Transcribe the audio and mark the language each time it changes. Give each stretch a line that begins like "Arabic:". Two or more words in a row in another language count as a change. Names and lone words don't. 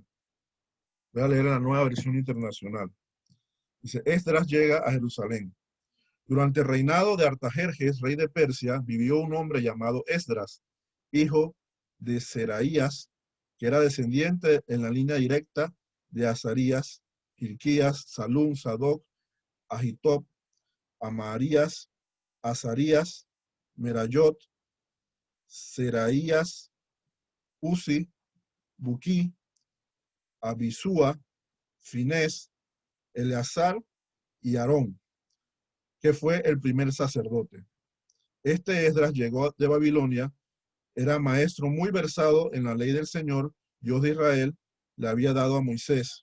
Spanish: Voy a leer en la Nueva Versión Internacional. Dice, Esdras llega a Jerusalén. Durante el reinado de Artajerjes, rey de Persia, vivió un hombre llamado Esdras, hijo de Seraías, que era descendiente en la línea directa de Azarías, Hilquías, Salum, Sadoc, Ahitob, Amarías, Azarías, Merayot, Seraías, Uzi, Buquí, Abisúa, Finés, Eleazar y Aarón, que fue el primer sacerdote. Este Esdras llegó de Babilonia, era maestro muy versado en la ley del Señor, Dios de Israel, le había dado a Moisés.